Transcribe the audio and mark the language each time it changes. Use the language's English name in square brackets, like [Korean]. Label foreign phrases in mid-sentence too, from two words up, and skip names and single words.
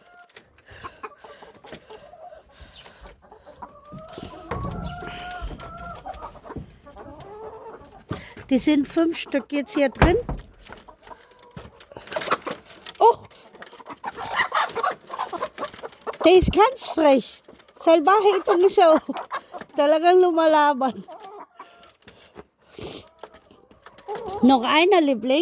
[German] Die sind 5 Stück jetzt hier drin. Oh! Der ist ganz frech. [Filipino] Salbahe itong isa. Talagang lumalaban. [German] Noch einer, Liebling?